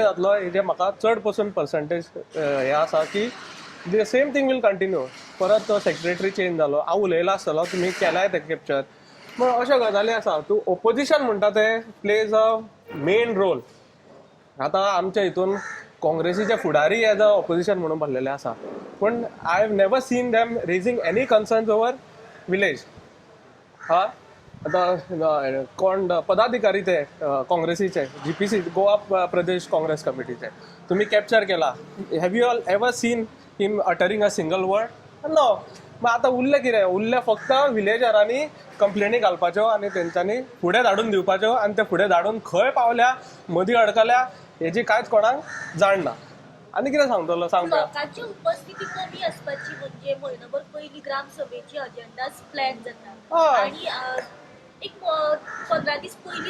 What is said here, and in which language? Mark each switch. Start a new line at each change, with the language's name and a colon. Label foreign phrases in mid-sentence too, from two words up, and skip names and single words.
Konkani: जातलो हेजें म्हाका चड पसून पर्संटेज हें आसा की
English: the same thing will continue
Konkani: परत तो
English: secretary change
Konkani: जालो हांव उलयला आसतलो तुमी केलाय ते कॅप्चर पूण अश्यो गजाली आसा तूं ओपोजिशन म्हणटा ते
English: plays a main role
Konkani: आतां आमच्या हितून काँग्रेसीचे फुडारी
English: as a opposition
Konkani: म्हणून भरलेले आसा पूण
English: I have never seen them raising any concerns over village
Konkani: आतां कोण पदाधिकारी ते काँग्रेसीचे GPC गोवा प्रदेश काँग्रेस कमिटीचे तुम्ही कॅप्चर केला
English: have you all ever seen him uttering a single word no
Konkani: मग आता उरले कितें उरले फक्त विलेजरांनी कंप्लेनी घालपाच्यो आनी तेंच्यांनी फुडें धाडून दिवपाच्यो आनी ते फुडें धाडून खंय पावल्या मदीं अडकल्या हेजी कांयच कोणाक जाण ना आनी कितें सांगतलो सांग लोकांची उपस्थिती कमी असपाची म्हणजे म्हयनोभर पयलीं ग्रामसभेची
English: agendas plan
Konkani: जाता आणि एक 15 दीस पयलीं